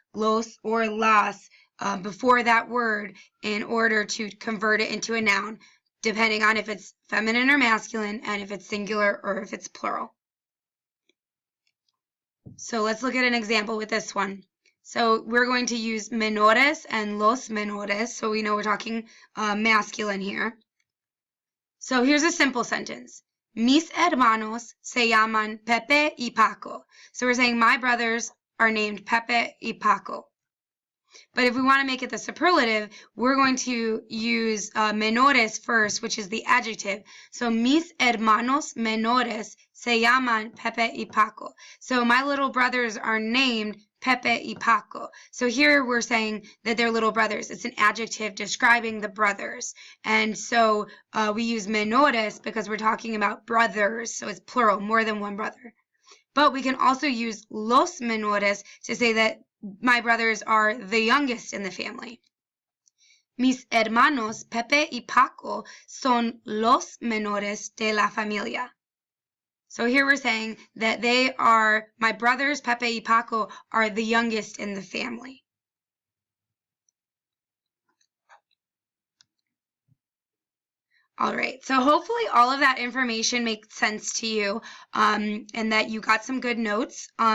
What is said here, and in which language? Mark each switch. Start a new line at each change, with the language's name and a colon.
English: los or las before that word in order to convert it into a noun, depending on if it's feminine or masculine and if it's singular or if it's plural. So let's look at an example with this one. So we're going to use menores and los menores, so we know we're talking masculine here. So here's a simple sentence.
Spanish: Mis hermanos se llaman Pepe y Paco.
English: So we're saying my brothers are named Pepe y Paco. But if we want to make it the superlative, we're going to use menores first, which is the adjective.
Spanish: So mis hermanos menores se llaman Pepe y Paco.
English: So my little brothers are named Pepe y Paco. So here we're saying that they're little brothers. It's an adjective describing the brothers. And so we use menores because we're talking about brothers. So it's plural, more than one brother. But we can also use los menores to say that my brothers are the youngest in the family.
Spanish: Mis hermanos Pepe y Paco son los menores de la familia.
English: So here we're saying that my brothers Pepe y Paco are the youngest in the family. All right, so hopefully all of that information makes sense to you and that you got some good notes.